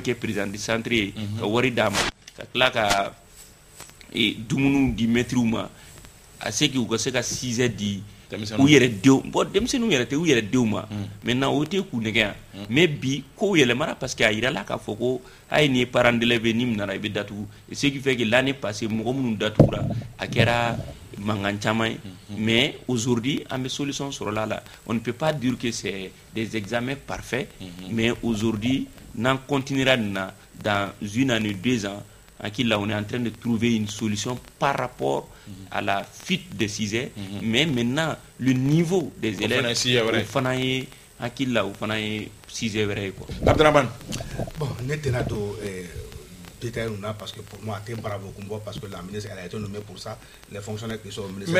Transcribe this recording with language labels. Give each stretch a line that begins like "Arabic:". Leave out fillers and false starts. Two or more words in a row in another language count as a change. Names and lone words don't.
Bambara: kɛ
French: président du centre
Bambara: ye ka wari d'a ma ka tila ka dumuni di maîtriw ma a se k'u ka se ka 6 heures di u yɛrɛ denw bon denmisɛnninw yɛrɛ tɛ u yɛrɛ denw ma maintenant o tɛ k'u nɛgɛ yan mais bi kow yɛlɛmara
French: parce que
Bambara: a yirala k'a fɔ ko a ye nin ye parent
French: d'élève
Bambara: ye ni min nana i bɛ datugu
French: ce qui fait que l'année passée
Bambara: mɔgɔ minnu datugura a kɛra mankan caman ye
French: mais aujourd'hui
Bambara: an bɛ solution sɔrɔla la
French: on ne peut pas dire que c'est des examens parfaits mais aujourd'hui
Bambara: n'an continuera nin na
French: dans 1 année 2 ans là, on est en train de trouver une solution par rapport à la fuite des 6 heures, mais maintenant, le niveau des élèves, là, 6 heures. Abdraman. Bon, parce que pour moi, c'est bravo parce que la ministre elle a été nommée pour ça, les fonctionnaires qui sont au ministère.